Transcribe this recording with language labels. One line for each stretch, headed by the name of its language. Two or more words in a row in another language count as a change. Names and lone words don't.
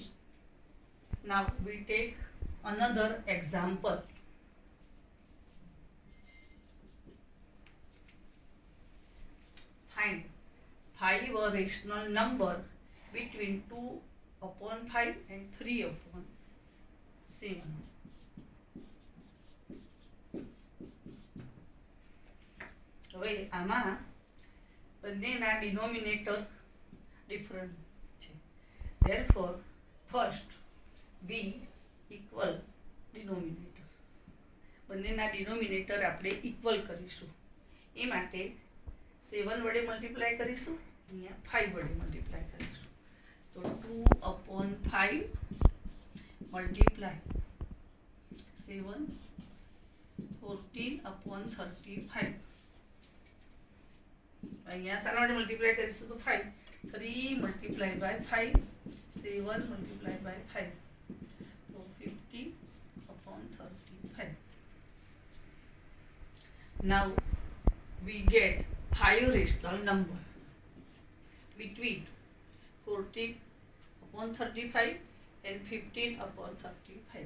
English: Now we take another example. Find 5 rational number between 2/5 and 3/7.
Gujarati: હવે આમાં બંનેના
English: denominator different
Gujarati: છે.
English: Therefore, first b equal denominator.
Gujarati: બંનેના ડિનોમિનેટર આપણે ઇક્વલ કરીશું. એ માટે 7 વડે મલ્ટીપ્લાય કરીશું, અહીંયા 5 વડે મલ્ટીપ્લાય કરીશું. તો 2/5 મલ્ટીપ્લાય 7, 14/35. અહીંયા શાના વડે મલ્ટીપ્લાય કરીશું તો 5.
English: 3 multiplied by 5, 7 multiplied by 5. So 50/35. Now we get 5 rational number between 14/35 and 15/35.